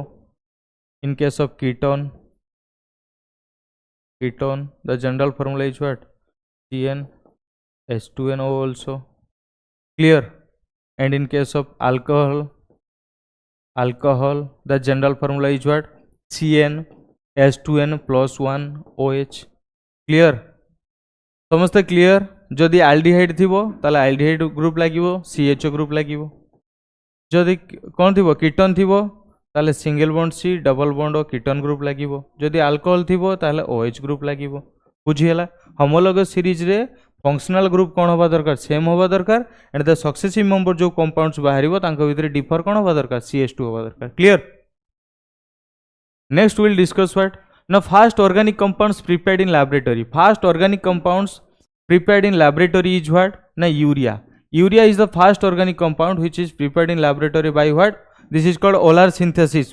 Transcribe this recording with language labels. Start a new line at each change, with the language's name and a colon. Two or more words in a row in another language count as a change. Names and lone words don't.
English: In case of ketone, the general formula is what? CnH2nO also. Clear? And in case of alcohol, the general formula is what? CnH2n plus 1 OH. Clear?
Odia: ସମଝତେ କ୍ଲିୟର? ଯଦି ଆଲଡିହାଇଡ ଥିବ ତାହେଲେ
English: aldehyde group
Odia: ଲାଗିବ,
English: CHO group
Odia: ଲାଗିବ. ଯଦି କଣ ଥିବ? କିଟୋନ ଥିବ ତାହେଲେ
English: single bond C, double bond O, ketone group
Odia: ଲାଗିବ. ଯଦି ଆଲକୋହଲ ଥିବ ତାହେଲେ
English: OH group
Odia: ଲାଗିବ. ବୁଝିଲ?
English: homologous series
Odia: ରେ
English: functional group
Odia: କଣ ହେବା ଦରକାର? ସେମ ହେବା ଦରକାର,
English: and the successive member
Odia: ଯୋ କମ୍ପାଉଣ୍ଡସ ବାହାରିବ ତାଙ୍କ ଭିତରେ ଡିଫର କଣ ହେବା ଦରକାର? CH2 ହେବା ଦରକାର. କ୍ଲିୟର?
English: Next will discuss what? Now fast organic compounds prepared in laboratory. Fast organic compounds prepared in laboratory is what? Now urea. Urea is the fast organic compound which is prepared in laboratory by what? This is called Euler synthesis.